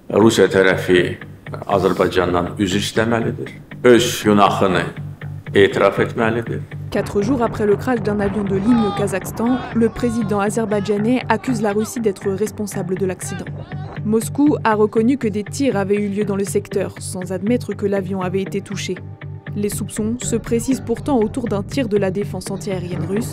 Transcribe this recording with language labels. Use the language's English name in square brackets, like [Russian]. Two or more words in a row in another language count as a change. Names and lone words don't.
[Azerbaijani] Rusiya tərəfi Azərbaycandan üzr istəməlidir. Öz günahını etiraf etməlidir. [French] 4 jours après le crash d'un avion de ligne au Kazakhstan, le président azerbaïdjanais accuse la Russie d'être responsable de l'accident. Moscou a reconnu que des tirs avaient eu lieu dans le secteur, sans admettre que l'avion avait été touché. Les soupçons se précisent pourtant autour d'un tir de la défense antiaérienne russe.